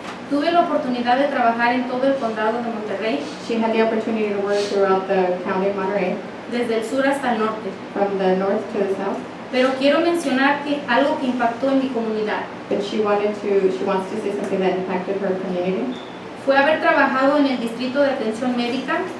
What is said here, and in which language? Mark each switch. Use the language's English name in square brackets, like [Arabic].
[Spanish] Tuve la oportunidad de trabajar en todo el Condado de Monterrey, [English] She had the opportunity to work throughout the county of Monterey, [Spanish] desde el sur hasta el norte. [English] from the north to the south. [Spanish] Pero quiero mencionar que algo que impactó en mi comunidad [English] But she wants to say something that impacted her community. [Spanish] fue haber trabajado en el Distrito de Atención Médica.